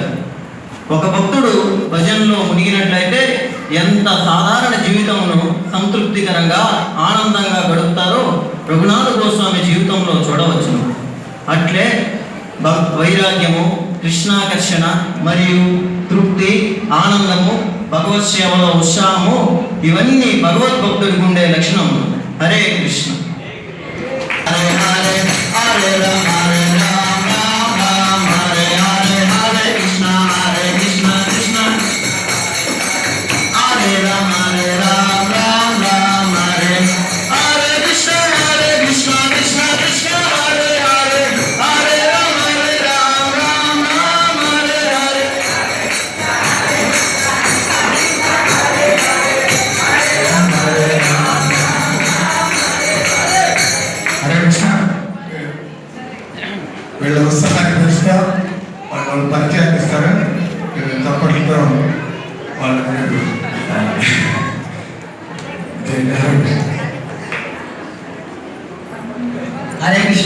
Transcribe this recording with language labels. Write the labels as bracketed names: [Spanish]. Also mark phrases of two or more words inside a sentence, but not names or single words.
[Telugu] ఒక భక్తుడు భజనలో మునిగినట్లయితే ఎంత సాధారణ జీవితంను సంతృప్తికరంగా ఆనందంగా గడుపుతారో రఘునాథ గోస్వామి జీవితంలో చూడవచ్చును. అట్లే వైరాగ్యము, కృష్ణాకర్షణ మరియు తృప్తి, ఆనందము, భగవత్ సేవలో ఉత్సాహము ఇవన్నీ భగవద్భక్తుడికి ఉండే లక్షణములు. [Sanskrit] హరే కృష్ణ. హరే హరే హరే రామ హరే రామ రామ రామ హరే హరే హరే కృష్ణ హరే కృష్ణ కృష్ణ హరే రామ రామ రామ హరే హరే కృష్ణ కృష్ణ కృష్ణ హరే హరే హరే రామ రామ రామ హరే హరే. హరే కృష్ణ. [Telugu] వీళ్ళు వస్తున్నారు కృష్ణ. వాళ్ళు పరిచయం ఇస్తారు. తప్పట్లో వాళ్ళు [Sanskrit] హరే కృష్ణ.